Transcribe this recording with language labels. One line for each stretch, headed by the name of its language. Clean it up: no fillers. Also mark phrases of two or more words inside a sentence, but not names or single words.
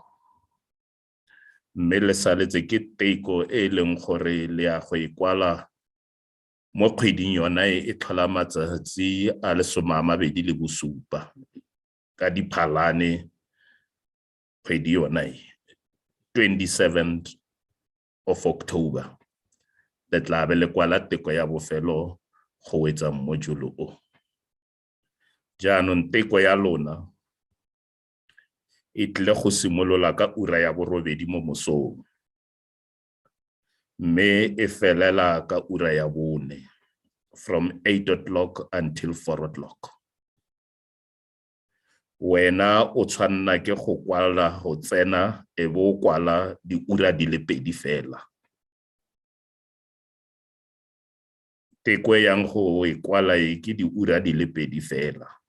Tswana: Mme le saletse ke teko e leng gore le ya go ikwala mo kgweding yona e tlhola matsatsi a le 27 ka Diphalane kgwedi yona
English: 27th of October.
Tswana: Le tla be le kwala teko ya bofelo go wetsa module o. Jaanong teko ya lona e tle go simolola ka ura ya borobedi mo mosong. Mme e felela ka ura ya bone
English: from 8 o'clock until 4 o'clock.
Tswana: Wena o tshwanna ke go kwala go tsena e bo kwala di ura di le pedi fela. Teko yang go e kwala ke di ura di le pedi fela.